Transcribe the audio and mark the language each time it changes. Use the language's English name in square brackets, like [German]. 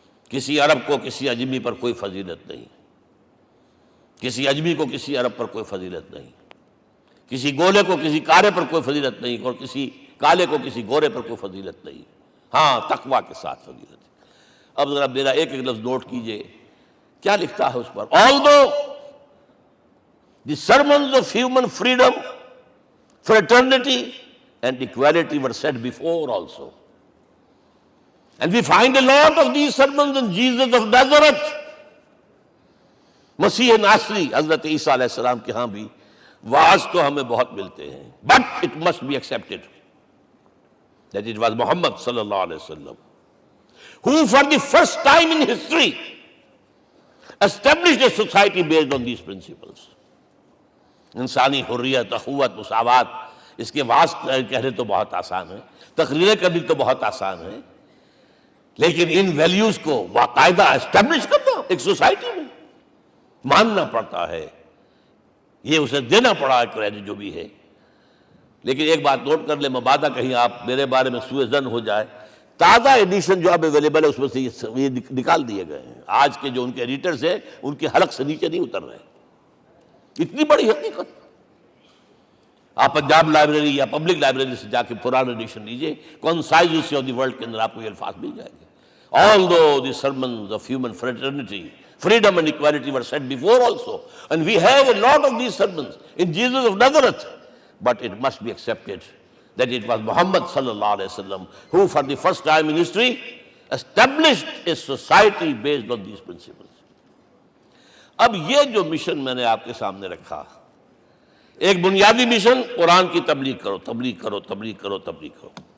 [Urdu] کسی عرب کو کسی عجمی پر کوئی فضیلت نہیں، کسی عجمی کو کسی عرب پر کوئی فضیلت نہیں، کسی گولے کو کسی کارے پر کوئی فضیلت نہیں، اور کسی کالے کو کسی گورے پر کوئی فضیلت نہیں. ہاں، تقوی کے ساتھ فضیلت ہے. اب ذرا میرا ایک لفظ نوٹ کیجئے، کیا لکھتا ہے اس پر؟ [English] Although the sermons of human freedom, fraternity and equality were said before also. And we find a lot of these sermons in Jesus of Nazareth. [Urdu] مسیح ناصری حضرت عیسیٰ علیہ السلام کے ہاں بھی واعظ تو ہمیں بہت ملتے ہیں. [English] But it must be accepted that it was Muhammad صلی اللہ علیہ وسلم who for the first time in history established a society based on these principles. [Urdu] انسانی حریت، اخوت، مساوات، اس کے واعظ کہنے تو بہت آسان ہے، تقریریں کرنی تو بہت آسان ہے، لیکن ان ویلیوز کو باقاعدہ اسٹیبلش کرنا ایک سوسائٹی میں ماننا پڑتا ہے. یہ اسے دینا پڑا کریڈٹ جو بھی ہے. لیکن ایک بات نوٹ کر لیں، مبادہ کہیں آپ میرے بارے میں سوء ظن ہو جائے، تازہ ایڈیشن جو اب اویلیبل ہے اس میں سے یہ نکال دیے گئے ہیں. آج کے جو ان کے ایڈیٹرز ہیں ان کے حلق سے نیچے نہیں اتر رہے. اتنی بڑی حقیقت. آپ پنجاب لائبریری یا پبلک لائبریری سے جا کے پرانا ایڈیشن لیجئے، concise history of the world کے اندر آپ کو یہ الفاظ مل جائیں گے. [English] Although the sermons of human fraternity, Freedom and equality were said before also. And we have a lot of these sermons in Jesus of Nazareth. But it must be accepted that it was Muhammad sallallahu alaihi wasallam who for the first time in history established a society based on these principles. [Urdu] اب یہ جو mission میں نے آپ کے سامنے رکھا، ایک بنیادی مشن قرآن کی تبلیغ کرو، تبلیغ کرو، تبلیغ کرو، تبلیغ کرو.